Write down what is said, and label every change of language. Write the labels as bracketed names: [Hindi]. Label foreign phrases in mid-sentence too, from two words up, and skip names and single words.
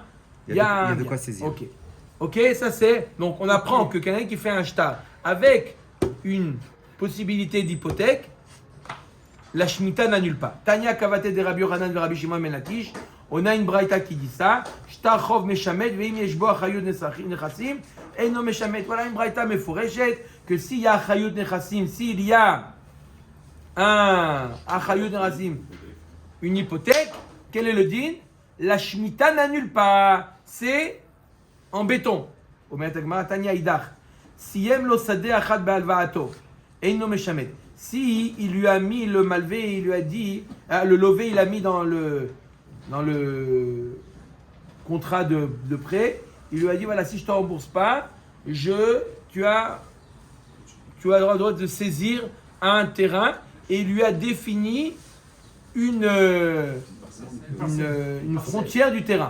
[French] Il y a de quoi saisir. Ok, ça c'est. Donc on apprend que quelqu'un qui fait un shtar avec une possibilité d'hypothèque, la Shemitah n'annule pas. [Aramaic] תניא כוותיה [French] de Rabbi Yochanan de Rabbi Shimon ben Lakish. On a une braïta qui dit ça. [Hebrew] שטר חוב משמט ואם יש בו אחריות נכסים אינו משמט. [French] Voilà une [Aramaic] ברייתא מפורשת [French] que s'il y a [Hebrew] אחריות נכסים, [French] s'il y a un [Hebrew] אחריות נכסים, [French] une hypothèque, quel est le din? La Shemitah n'annule pas. C'est en béton. [Aramaic] אומר הגמרא תניא אידך. [Hebrew] סיים לו שדה אחד בהלוואתו. אינו משמט. [French] Si il lui a mis le malvé, il lui a dit, le lové, il a mis dans le contrat de prêt, il lui a dit voilà, si je ne te rembourse pas, tu as le droit de saisir un terrain, et il lui a défini une frontière du terrain.